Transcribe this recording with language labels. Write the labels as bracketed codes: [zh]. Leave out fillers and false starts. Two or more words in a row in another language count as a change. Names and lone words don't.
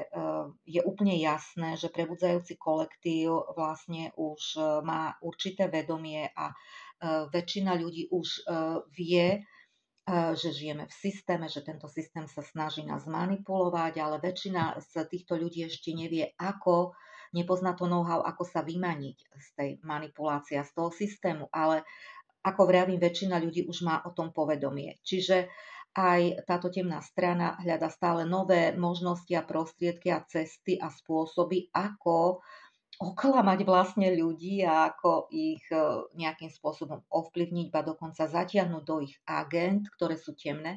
[sk] je úplne jasné, že prebudzajúci kolektív vlastne už má určité vedomie a väčšina ľudí už vie, že žijeme v systéme, že tento systém sa snaží nás manipulovať, ale väčšina z týchto ľudí ešte nevie, ako, nepozná to know-how, ako sa vymaniť z tej manipulácie, z toho systému, ale ako vravím, väčšina ľudí už má o tom povedomie. Čiže aj táto temná strana hľada stále nové možnosti a prostriedky a cesty a spôsoby, ako oklamať vlastne ľudí a ako ich nejakým spôsobom ovplyvniť, ba dokonca zatiahnuť do ich agent, ktoré sú temné.